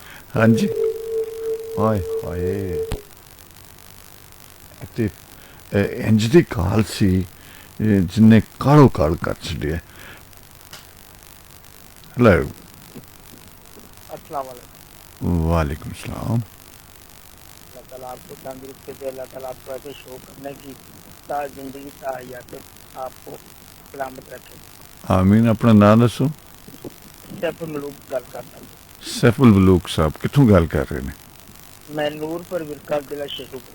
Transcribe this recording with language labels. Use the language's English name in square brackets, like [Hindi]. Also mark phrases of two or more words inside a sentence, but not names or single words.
[Punjabi] ہاں جی. ہائے ہائے تے اینج دی کال سی جنہے کالو کال کر چھڈیا. हेलो। [Arabic] السلام عليكم. وعليكم السلام. [Urdu] اللہ تعالیٰ آپ کو تندرستی دے، اللہ تعالیٰ آپ کو ایسے شو کرنے کی زندگی حیات آپ کو سلامت رکھے. [Punjabi] آمین۔ اپنا ناں دسو. سیف الملوک گل کرتا [Urdu] سیف الملوک صاحب کتھوں گل کر رہے ہیں? [Punjabi] میں نورپور ورکاں ضلع شیخوپور.